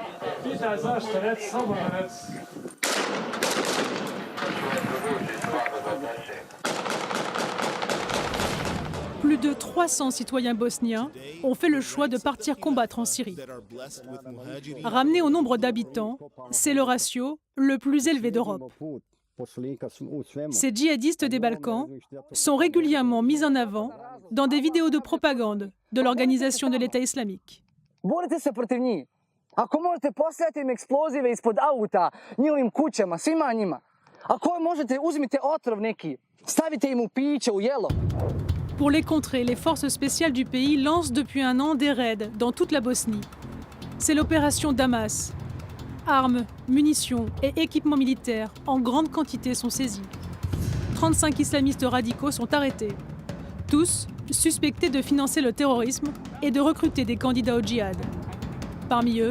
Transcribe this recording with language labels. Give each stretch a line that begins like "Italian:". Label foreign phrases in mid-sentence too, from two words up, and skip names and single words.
French: Plus de 300 citoyens bosniens ont fait le choix de partir combattre en Syrie. Ramené au nombre d'habitants, c'est le ratio le plus élevé d'Europe. Ces djihadistes des Balkans sont régulièrement mis en avant dans des vidéos de propagande de l'organisation de l'État islamique.
Bosnian: Borite se protiv njih. Ako možete posijati im eksplozive ispod auta, njihovim kućama, svima njima. Ako možete, uzmite otrov neki, stavite im u piće, u jelo.
French: Pour les contrer, les forces spéciales du pays lancent depuis un an des raids dans toute la Bosnie. C'est l'opération Damas. Armes, munitions et équipements militaires en grande quantité sont saisis. 35 islamistes radicaux sont arrêtés. Tous suspectés de financer le terrorisme et de recruter des candidats au djihad.